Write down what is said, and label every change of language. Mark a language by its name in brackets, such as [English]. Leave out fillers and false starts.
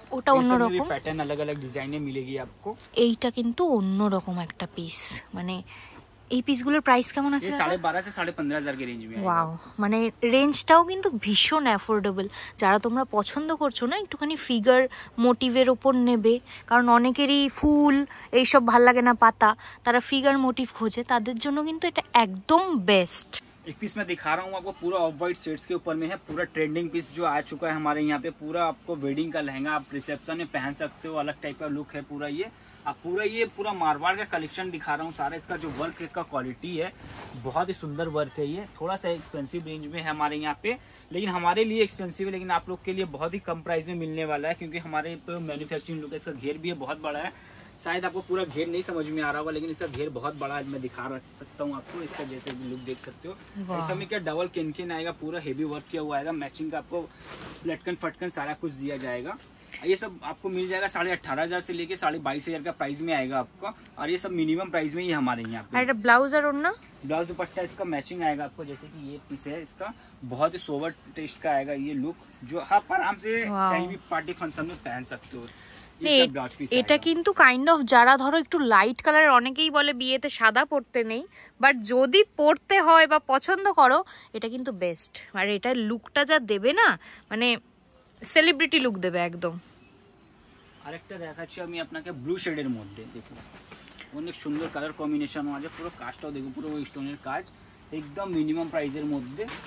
[Bangla] ওটা অন্যরকম [Hindi] पैटर्न अलग अलग डिजाइने मिलेगी आपको। [Bangla] এইটা কিন্তু অন্যরকম একটা পিস, মানে এই পিসগুলোর প্রাইস কেমন আছে? [Hindi] 12,500 से 15,500 के रेंज में। [Bangla] ওয়াও, মানে রেঞ্জটাও কিন্তু ভীষণ অ্যাফোর্ডেবল। যারা তোমরা পছন্দ করছো না একটুখানি ফিগার মোটিভের ওপর নেবে, কারণ অনেকেরই ফুল এইসব ভাল লাগে না, পাতা, তারা ফিগার মোটিভ খোঁজে, তাদের জন্য কিন্তু এটা একদম বেস্ট। [Hindi] एक पीस मैं दिखा रहा हूँ आपको, पूरा ऑफ व्हाइट शेड्स के ऊपर में है, पूरा ट्रेंडिंग पीस जो आ चुका है हमारे यहाँ पे, पूरा आपको वेडिंग का लहंगा आप रिसेप्शन में पहन सकते हो, अलग टाइप का लुक है पूरा ये। अब पूरा मारवाड़ का कलेक्शन दिखा रहा हूँ सारा, इसका जो वर्क का क्वालिटी है बहुत ही सुंदर वर्क है ये, थोड़ा सा एक्सपेंसिव रेंज में है हमारे यहाँ पे, लेकिन हमारे लिए एक्सपेंसिव है, लेकिन आप लोग के लिए बहुत ही कम प्राइस में मिलने वाला है, क्योंकि हमारे मैन्युफैक्चरिंग लुक है, इसका घेर भी है बहुत बड़ा है, शायद आपको पूरा घेर नहीं समझ में आ रहा होगा, लेकिन इसका घेर बहुत बड़ा है, मैं दिखा सकता हूँ आपको, इसका जैसे लुक देख सकते हो। इसमें में क्या डबल केनकेन आएगा, पूरा हेवी वर्क किया हुआ आएगा, मैचिंग का आपको लटकन फटकन सारा कुछ दिया जाएगा, ये सब आपको मिल जाएगा 18,500 से लेके 22,500 का प्राइस में आएगा आपका, और ये सब मिनिमम प्राइस में ही हमारे यहाँ पे। ब्लाउज और ओढ़ना, ब्लाउज दुपट्टा इसका मैचिंग आएगा आपको, जैसे कि ये पीस है इसका बहुत ही सोवर टेस्ट का आएगा ये लुक, जो आप आराम से कहीं भी पार्टी फंक्शन में पहन सकते हो। [Bangla] এটা কিন্তু কাইন্ড অফ যারা ধরো একটু লাইট কালারের, অনেকেই বলে বিয়েতে সাদা পরতে নেই, বাট যদি পরতে হয় বা পছন্দ করো এটা কিন্তু বেস্ট। আর এটার লুকটা যা দেবে না, মানে সেলিব্রিটি লুক দেবে একদম। আরেকটা দেখাচ্ছি আমি আপনাকে ব্লু শেডের মধ্যে, দেখুন অনেক সুন্দর কালার কম্বিনেশন আছে, পুরো কাজটাও দেখুন, পুরো স্টোনের কাজ, একদম মিনিমাম প্রাইসের মধ্যে।